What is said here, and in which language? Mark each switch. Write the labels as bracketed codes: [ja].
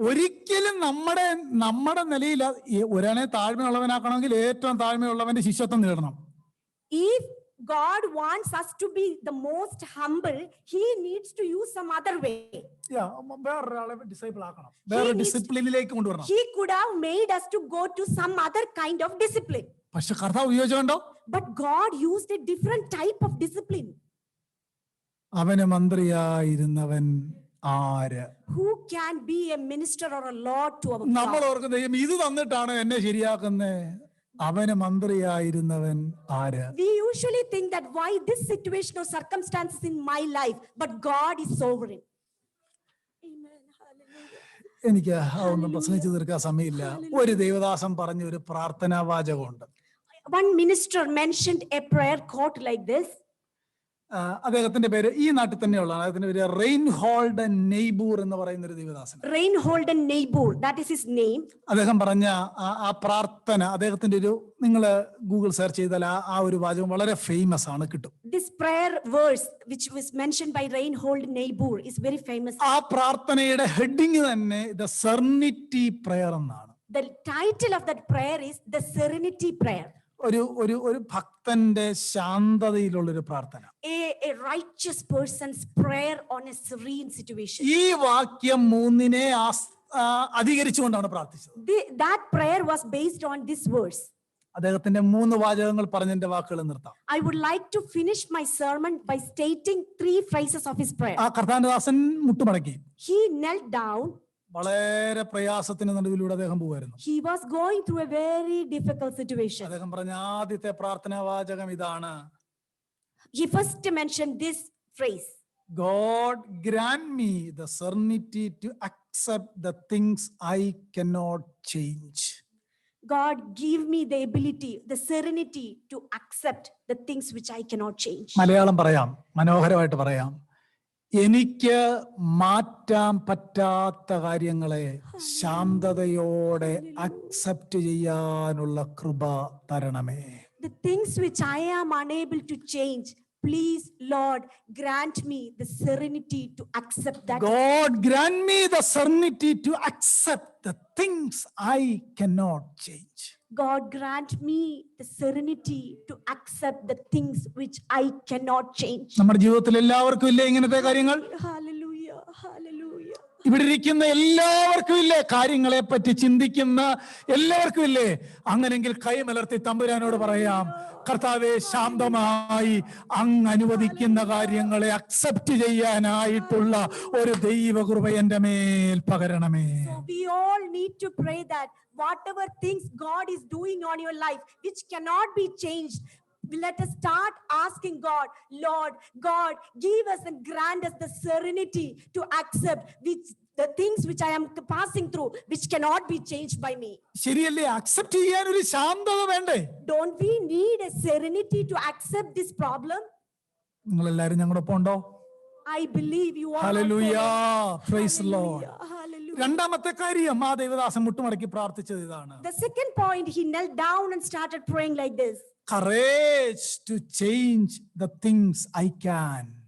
[ml] ഒരിക്കലും നമ്മുടെ നിലയിൽ ഒരാളെ താഴ്മയുള്ളവനാക്കണമെങ്കിൽ ഏറ്റവും താഴ്മയുള്ളവന്റെ ശിഷ്യത്വം നേടണം. [en] If God wants us to be the most humble, he needs to use some other way. [ml] വേറൊരാളെ ഡിസൈപ്പിൾ ആക്കണം, വേറെ ഡിസിപ്ലിനിലേക്ക് കൊണ്ടുവരണം. [en] He could have made us to go to some other kind of discipline. [ml] പക്ഷെ കർത്താവ് ഉപയോഗിച്ചുകൊണ്ടോ? [en] But God used a different type of discipline. [ml] അവന് മന്ത്രിയായിരുന്നവൻ ആര്? [en] Who can be a minister or a lord to our [ml] നമ്മൾ [en] God? [ml] ഓർക്കുന്ന ദൈവം ഇത് തന്നിട്ടാണ് എന്നെ ശരിയാക്കുന്നേ. അവന് മന്ത്രിയായിരുന്നവൻ ആര്? [en] We usually think that why this situation or circumstances in my life, but God is sovereign. Amen. Hallelujah. [ml] എനിക്ക് അതൊന്നും പ്രസംഗിച്ചു തീർക്കാൻ സമയമില്ല. ഒരു ദേവദാസൻ പറഞ്ഞ ഒരു പ്രാർത്ഥനാ വാചകമുണ്ട്. [en] One minister mentioned a prayer quote like this. [ml] അദ്ദേഹത്തിന്റെ പേര് ഈ നാട്ടിൽ തന്നെയുള്ളതാണ്. അദ്ദേഹത്തിന്റെ പേര് റെയിൻഹോൾഡ് നെയ്ബൂർ എന്ന് പറയുന്ന ഒരു Devadasan. [en] Reinhold Niebuhr, that is his name. [ml] അദ്ദേഹം പറഞ്ഞ ആ പ്രാർത്ഥന, അദ്ദേഹത്തിന്റെ ഒരു, നിങ്ങൾ ഗൂഗിൾ സെർച്ച് ചെയ്താൽ ആ ഒരു വാചകം വളരെ ഫേമസ് ആണ്, കിട്ടും. [en] This prayer verse which was mentioned by Reinhold Niebuhr is very famous. [ml] ആ പ്രാർത്ഥനയുടെ ഹെഡിങ് തന്നെ ദ സെറനിറ്റി പ്രയർ എന്നാണ്. [en] The title of that prayer is the Serenity Prayer. [ml] ഒരു ഭക്തന്റെ ശാന്തതയിലുള്ളൊരു പ്രാർത്ഥന. [en] A righteous person's prayer on a serene situation. [ml] ഈ വാക്യം 3-നെ അധികരിച്ചുകൊണ്ടാണ് പ്രാർത്ഥിച്ചത്. [en] That prayer was based on this verse. [ml] അദ്ദേഹത്തിന്റെ 3 വാചകങ്ങൾ പറഞ്ഞതിന്റെ വാക്കുകൾ നിർത്താം. [en] I would like to finish my sermon by stating 3 phrases of his prayer. [ml] ആ കർത്താവിന്റെ മുട്ടുമടക്കി. [en] He knelt down. [ml] വളരെ പ്രയാസത്തിന് നടുവിലൂടെ അദ്ദേഹം പോവായിരുന്നു. [en] He was going through a very difficult situation. [ml] അദ്ദേഹം പറഞ്ഞ ആദ്യത്തെ പ്രാർത്ഥനാ വാചകം ഇതാണ്. [en] He first mentioned this phrase. God grant me the serenity to accept the things I cannot change. God give me the ability, the serenity to accept the things which I cannot change. [ml] Malayalam പറയാം, മനോഹരമായിട്ട് പറയാം. എനിക്ക് മാറ്റാൻ പറ്റാത്ത കാര്യങ്ങളെ ശാന്തതയോടെ accept ചെയ്യാനുള്ള കൃപ തരണമേ. [en] The things which I am unable to change, please Lord grant me the serenity to accept that. God grant me the serenity to accept the things I cannot change. God grant me the serenity to accept the things which I cannot change. [ml] നമ്മുടെ ജീവിതത്തിൽ എല്ലാവർക്കും ഇല്ലേ ഇങ്ങനത്തെ കാര്യങ്ങൾ? [en] Hallelujah, hallelujah. [ml] ഇവിടെ ഇരിക്കുന്ന എല്ലാവർക്കും ഇല്ലേ? കാര്യങ്ങളെ പറ്റി ചിന്തിക്കുന്ന എല്ലാവർക്കും ഇല്ലേ? അങ്ങനെങ്കിൽ കൈമലർത്തി തമ്പുരാനോട് പറയാം, കർത്താവേ, ശാന്തമായി അങ്ങ് അനുവദിക്കുന്ന കാര്യങ്ങളെ അക്സെപ്റ്റ് ചെയ്യാനായിട്ടുള്ള ഒരു ദൈവകൃപ എൻ്റെ മേൽ പകരണമേ. [en] So we all need to pray that whatever things God is doing on your life which cannot be changed, let us start asking God, Lord God, give us and grant us the serenity to accept the things which I am passing through which cannot be changed by me. [ml] ശരിയല്ലേ? Accept ചെയ്യാൻ ഒരു ശാന്തത വേണ്ടേ? [en] Don't we need a serenity to accept this problem? [ml] നിങ്ങൾ എല്ലാവരും ഞങ്ങളോടൊപ്പം ഉണ്ടോ? [en] I believe you are. Hallelujah, praise the Lord. Hallelujah. [ml] രണ്ടാമത്തെ കാര്യം ആ ദേവദാസൻ മുട്ടുമടക്കി പ്രാർത്ഥിച്ചത് ഇതാണ്. [en] The second point, he knelt down and started praying like this. Courage to change the things I can.